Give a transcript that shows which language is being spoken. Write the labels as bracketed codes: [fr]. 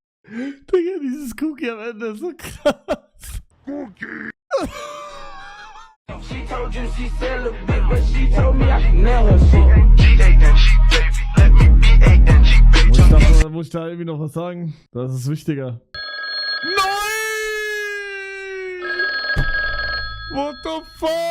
[de] Digga, dieses Cookie am Ende ist so krass. [en] She told you she celibate, but she told me I can nail her shit. [de] Muss ich da irgendwie noch was sagen? Das ist wichtiger. Nein! [en] What the fuck?